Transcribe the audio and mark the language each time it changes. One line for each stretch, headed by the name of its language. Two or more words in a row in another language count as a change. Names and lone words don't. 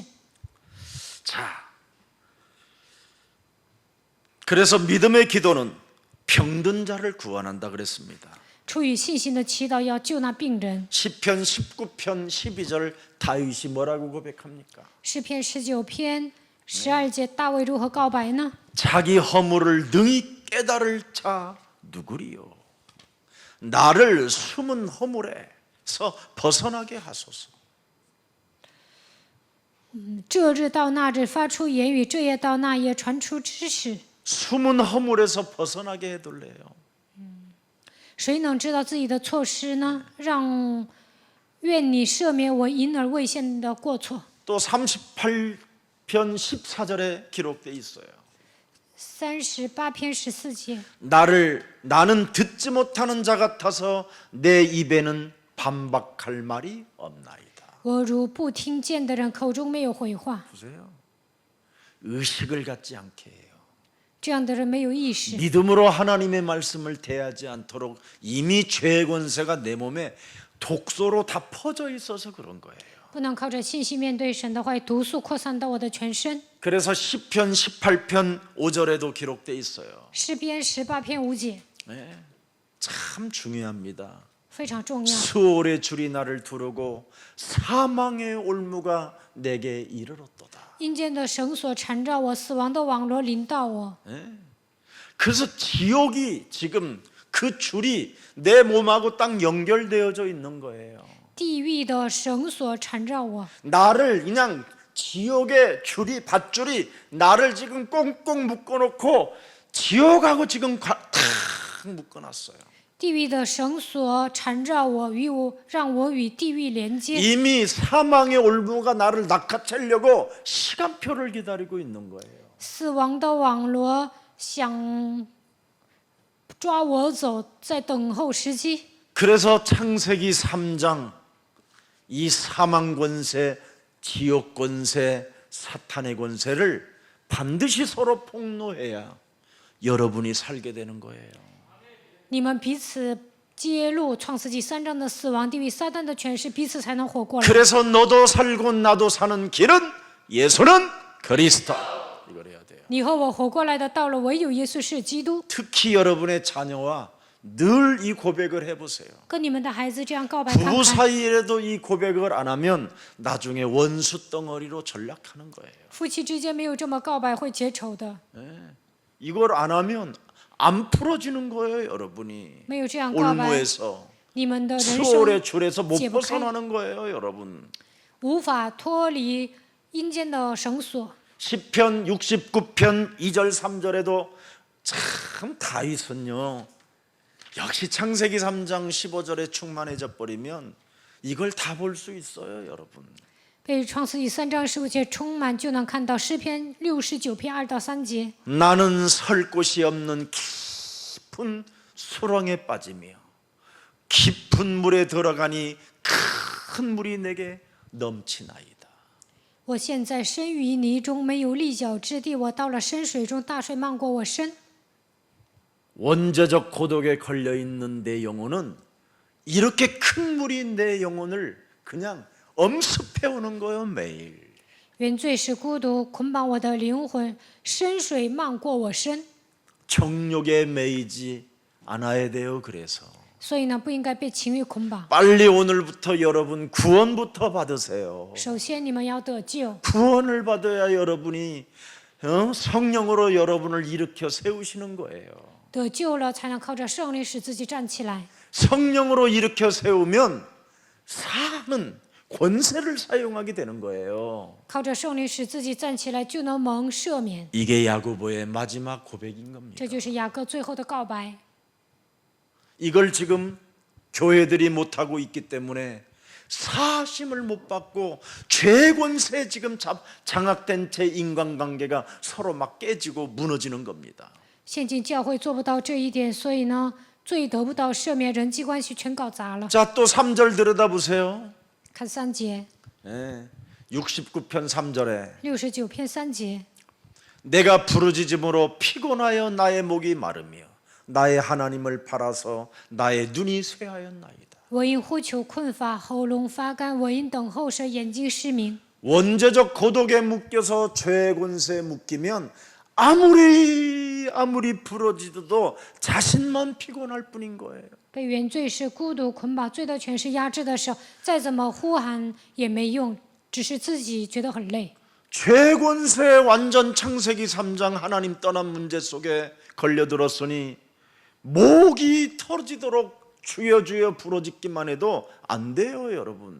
Korean: 자, 그래서 믿음의 기도는 병든 자를 구원한다 그랬습니다.
Chinese: 出于信心的祈祷要救那病人。
Korean: 시편 19편 12절 다윗이 뭐라고 고백합니까?
Chinese: 诗篇19篇12节，大卫如何告白呢？
Korean: 자기 허물을 능히 깨달을 자 누구리요? 나를 숨은 허물에서 벗어나게 하소서.
Chinese: 这日到那日发出言语，这夜到那夜传出知识。
Korean: 숨은 허물에서 벗어나게 해둘래요.
Chinese: 谁能知道自己的错失呢？愿你赦免我隐而未现的过错。
Korean: 또 38편 14절에 기록돼 있어요.
Chinese: 38 篇14节，
Korean: 나는 듣지 못하는 자 같아서 내 입에는 반박할 말이 없나이다.
Chinese: 我如不听见的人，口中没有回话。
Korean: 보세요. 의식을 갖지 않게 해요.
Chinese: 这样的人没有意识，
Korean: 믿음으로 하나님의 말씀을 대하지 않도록 이미 죄의 권세가 내 몸에 독소로 다 퍼져 있어서 그런 거예요.
Chinese: 不能靠着信心面对神的话语，毒素扩散到我的全身。
Korean: 그래서 시편 18편 5절에도 기록돼 있어요.
Chinese: 诗篇18篇5节，
Korean: 네, 참 중요합니다.
Chinese: 非常重要。
Korean: 수월의 줄이 나를 두르고 사망의 올무가 내게 이르렀도다.
Chinese: 阴间的绳索缠绕我，死亡的网罗临到我。
Korean: 그래서 지옥이 지금 그 줄이 내 몸하고 딱 연결되어져 있는 거예요.
Chinese: 地狱的绳索缠绕我，
Korean: 나를 그냥 지옥의 줄이 밧줄이 나를 지금 꽁꽁 묶어놓고 지옥하고 지금 탁 묶어놨어요.
Chinese: 地狱的绳索缠绕我，让我与地狱连接。
Korean: 이미 사망의 올무가 나를 낚아채려고 시간표를 기다리고 있는 거예요.
Chinese: 死亡的网罗想抓我走，在等候时机。
Korean: 그래서 창세기 3장 이 사망 권세, 지옥 권세, 사탄의 권세를 반드시 서로 폭로해야 여러분이 살게 되는 거예요.
Chinese: 你们彼此揭露创世纪3章的死亡、地狱、撒旦的权势，彼此才能活过来。
Korean: 그래서 너도 살고 나도 사는 길은 예수는 그리스도. 이걸 해야 돼요.
Chinese: 你和我活过来的道路，唯有耶稣是基督。
Korean: 특히 여러분의 자녀와 늘 이 고백을 해보세요.
Chinese: 跟你们的孩子这样告白看
Korean: 부부
Chinese: 看。
Korean: 사이에도 이 고백을 안 하면 나중에 원수 덩어리로 전락하는 거예요.
Chinese: 夫妻之间没有这么告白，会结仇的。
Korean: 이걸 안 하면 안 풀어지는 거예요, 여러분이.
Chinese: 没有这样告白，
Korean: 올무에서
Chinese: 你们的人
Korean: 수월의
Chinese: 生
Korean: 줄에서 못
Chinese: 解不开，
Korean: 벗어나는 거예요, 여러분.
Chinese: 无法脱离阴间的绳索。
Korean: 시편 69편 2절 3절에도 참 다윗은요 역시 창세기 3장 15절에 충만해져 버리면 이걸 다 볼 수 있어요, 여러분.
Chinese: 被创世纪3章15节充满，就能看到诗篇69篇2到3节。
Korean: 나는 설 곳이 없는 깊은 수렁에 빠지며 깊은 물에 들어가니 큰 물이 내게 넘치나이다.
Chinese: 我现在身于泥中，没有立脚之地。我到了深水中，大水漫过我身。
Korean: 원죄적 고독에 걸려 있는 내 영혼은 이렇게 큰 물이 내 영혼을 그냥 엄습해 오는 거예요, 매일.
Chinese: 原罪是孤独，捆绑我的灵魂，深水漫过我身。
Korean: 정욕에 매이지 않아야 돼요. 그래서
Chinese: 所以呢，不应该被情欲捆绑。
Korean: 빨리 오늘부터 여러분 구원부터 받으세요.
Chinese: 首先，你们要得救，
Korean: 구원을 받아야 여러분이 성령으로 여러분을 일으켜 세우시는 거예요.
Chinese: 得救了才能靠着圣灵使自己站起来。
Korean: 성령으로 일으켜 세우면 사는 권세를 사용하게 되는 거예요.
Chinese: 靠着圣灵使自己站起来，就能蒙赦免。
Korean: 이게 야고보의 마지막 고백인 겁니다.
Chinese: 这就是雅各最后的告白。
Korean: 이걸 지금 교회들이 못하고 있기 때문에 사심을 못 받고 죄 권세에 지금 장악된 채 인간관계가 서로 막 깨지고 무너지는 겁니다.
Chinese: 现今教会做不到这一点，所以呢，罪得不到赦免，人际关系全搞砸了。
Korean: 자, 또 3절 들여다보세요.
Chinese: 看3节，
Korean: 69편 3절에
Chinese: 69 篇3节。
Korean: 내가 부르짖음으로 피곤하여 나의 목이 마르며 나의 하나님을 바라서 나의 눈이 쇠하였나이다.
Chinese: 我因呼求困乏，喉咙发干；我因等候时，眼睛失明。
Korean: 원죄적 고독에 묶여서 죄의 권세에 묶이면 아무리 부러지도 자신만 피곤할 뿐인 거예요.
Chinese: 被原罪是孤独捆绑，罪的权势压制的时候，再怎么呼喊也没用，只是自己觉得很累。
Korean: 죄 권세에 완전 창세기 3장 하나님 떠난 문제 속에 걸려들었으니 목이 터지도록 주여 주여 부르짖기만 해도 안 돼요, 여러분.